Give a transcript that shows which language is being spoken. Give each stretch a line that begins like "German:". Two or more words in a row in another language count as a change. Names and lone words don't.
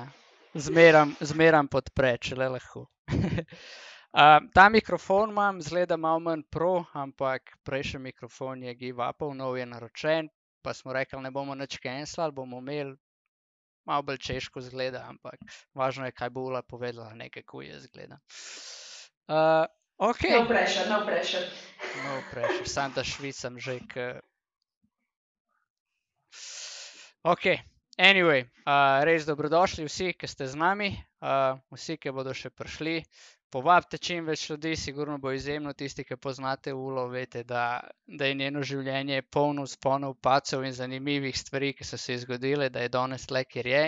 Slovenian: Zmeram podpre, če le lahko. Ta mikrofon imam, zgleda malo manj pro, ampak prejšnji mikrofon je give upov, nov je naročen, pa smo rekli, ne bomo nič cancelali, bomo imeli, malo bolj češko zgleda, ampak važno je, kaj bo Ula povedala, ne kako je zgleda. Ok.
English: No pressure, no pressure. No pressure,
Slovenian: sam da švicam že
English: Ok, anyway,
Slovenian: res dobrodošli vsi, ki ste z nami, vsi, ki bodo še prišli. Povabite čim več ljudi, sigurno bo izjemno, tisti, ki poznate Ulo, veste, da je njeno življenje polno vzponov, padcev in zanimivih stvari, ki so se zgodile, da je danes tle, kjer je.